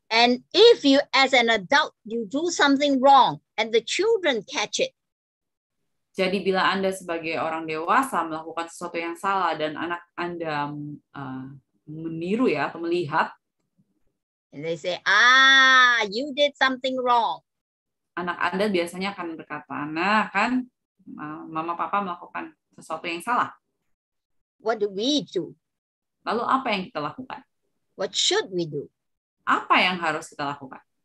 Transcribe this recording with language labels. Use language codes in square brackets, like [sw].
[en] And if you as an adult, you do something wrong and the children catch it. [id] Jadi bila Anda sebagai orang dewasa melakukan sesuatu yang salah dan anak Anda meniru ya atau melihat, [en] and they say, you did something wrong. [id] Anak Anda biasanya akan berkata, nah kan mama papa melakukan sesuatu yang salah. [en] What do we do? [id] Lalu apa yang kita lakukan? [en] What should we do? [id] Apa yang harus kita lakukan?